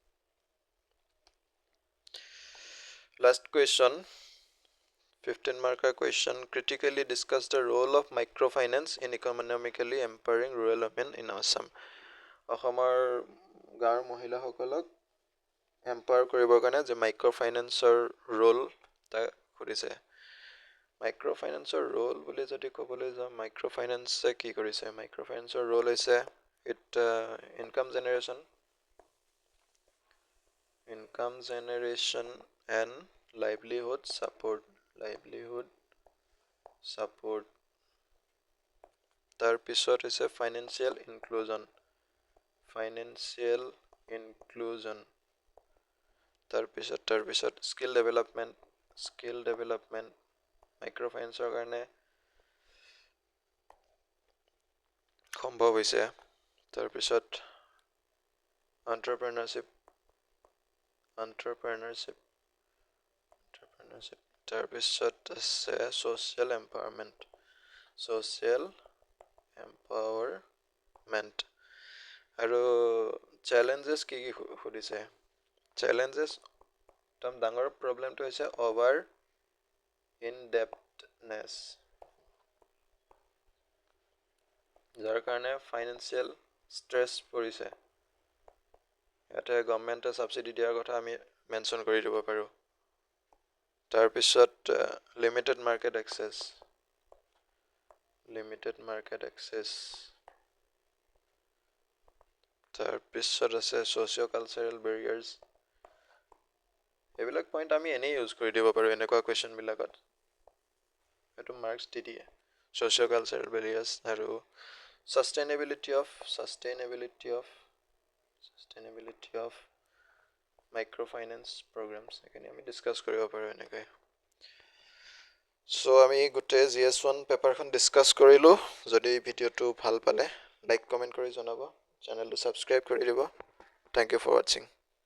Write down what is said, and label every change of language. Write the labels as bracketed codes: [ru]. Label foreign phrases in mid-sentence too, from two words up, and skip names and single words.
[en] Last question, 15 marker question, critically discuss the role of microfinance in economically empowering rural women in Assam. [as] অসমৰ গাঁৱৰ মহিলাসকলক এম্পাৱাৰ কৰিবৰ কাৰণে যে [en] microfinance role [as] তা কৰিছে. [en] microfinance role [as] বুলি যদি ক'বলৈ যাওঁ, মাইক্ৰ'ফাইনেন্সে কি কৰিছে, [en] microfinance role [as] হৈছে [en] it income জেনেৰেশ্যন and livelihood support [as] তাৰপিছত হৈছে [en] financial inclusion তাৰপিছত skill development [as] মাইক্ৰ'ফাইনেন্সৰ কাৰণে সম্ভৱ হৈছে. তাৰপিছত entrepreneurship তাৰপিছত আছে [en] social empowerment [as] আৰু challenges কি সুধিছে. challenges একদম ডাঙৰ প্ৰবলেমটো হৈছে [en] over indebtedness, [as] যাৰ কাৰণে [en] financial stress [as] পৰিছে. ইয়াতে গভৰ্ণমেণ্টে ছাবচিডি দিয়াৰ কথা আমি মেনশ্যন কৰি দিব পাৰোঁ. [en] তাৰপিছত limited market access [as] তাৰপিছত আছে [en] socio cultural barriers. [as] এইবিলাক পইণ্ট আমি এনেই ইউজ কৰি দিব পাৰোঁ এনেকুৱা কুৱেশ্যনবিলাকত, এইটো মাৰ্কছ দি দিয়ে. [en] socio cultural barriers আৰু sustainability of microfinance programs, [as] এইখিনি আমি ডিছকাছ কৰিব পাৰোঁ এনেকৈ. চ' আমি গোটেই GS1 পেপাৰখন ডিছকাছ কৰিলোঁ। যদি ভিডিঅ'টো ভাল পালে [en] like comment [as] কৰি জনাব, চেনেলটো ছাবস্ক্ৰাইব কৰি দিব। [en] thank you for watching.